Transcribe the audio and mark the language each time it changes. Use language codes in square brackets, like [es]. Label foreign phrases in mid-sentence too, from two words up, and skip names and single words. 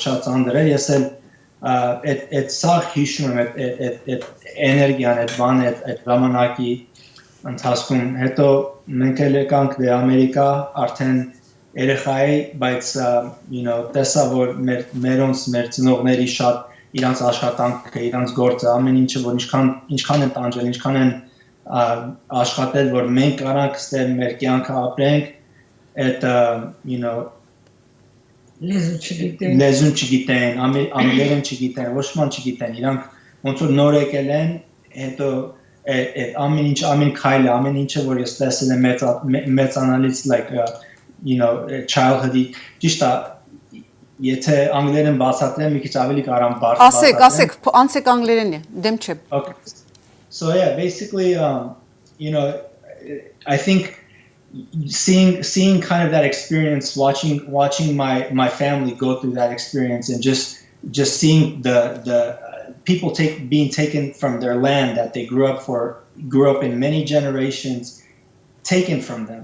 [hy] շատ ծանր է, ես էլ այդ սաղ հիշում եմ այդ էներգիան, այդ բանը, այդ ժամանակի ընթացքում, հետո մենք էլ եկանք դե Ամերիկա, արդեն երեխա էի, բայց տեսա, որ մեր ծնողների շատ իրանց աշխատանքը, իրանց գործը, ամեն ինչը, որ ինչքան են տանջել, ինչքան են աշխատել, որ մենք կարանք ստեղ մեր կյանքը ապրենք, այդ, լեզուն չգիտեն, անգլերեն չգիտեն, ոչ ման չգիտեն, իրանք ոնց որ նոր եկել են, հետո ամեն ինչ, ամեն քայլը, ամեն ինչը, որ ես տեսել եմ մեծանալից, [en] like, [hy] childhood-ի, ճիշտ է, եթե անգլերեն բացատրեմ, մի քիչ ավելի կարամ բարդ բացատրեմ։ Ասեք, անցեք անգլերենի, դեմ չեմ։ [en] Okay. So yeah, basically, I think seeing kind of that experience, watching my family go through that experience, and just seeing the people being taken from their land that they grew up in many generations, taken from them.